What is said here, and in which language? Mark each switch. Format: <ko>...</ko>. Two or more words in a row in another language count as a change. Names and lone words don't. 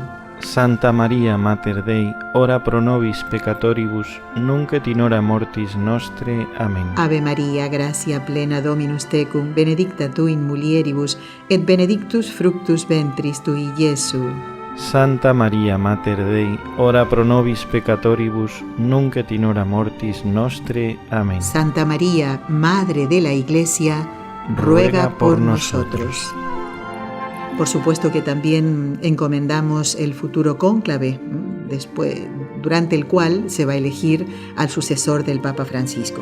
<la>Santa Maria Mater Dei, ora pro nobis peccatoribus, nunc et in hora mortis nostre.</la> <es>Amén.</es> <la>Ave María, gracia plena Dominus tecum, benedicta tu in mulieribus, et benedictus fructus ventris tui, Iesu. Santa Maria Mater Dei, ora pro nobis peccatoribus, nunc et in hora mortis nostre.</la> <es>Amén. Santa María, Madre de la Iglesia, ruega por nosotros. Por supuesto que también encomendamos el futuro cónclave, durante el cual se va a elegir al sucesor del Papa Francisco.</es>